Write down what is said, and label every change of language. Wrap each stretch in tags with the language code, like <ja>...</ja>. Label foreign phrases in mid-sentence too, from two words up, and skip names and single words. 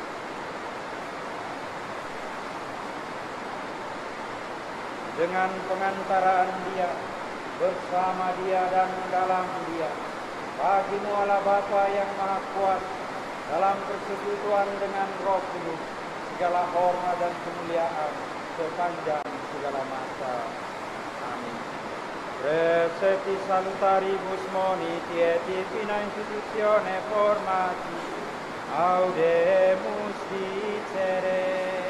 <id>Dengan pengantaraan Dia, bersama Dia dan dalam Dia, bagi-Mu Allah Bapa yang Maha Kuasa, dalam persekutuan dengan Roh Kudus, segala hormat dan kemuliaan sepanjang segala masa. Amin.</id> <la>Recepti salutaribus moniti et divina institutione formati, audemus dicere.</la>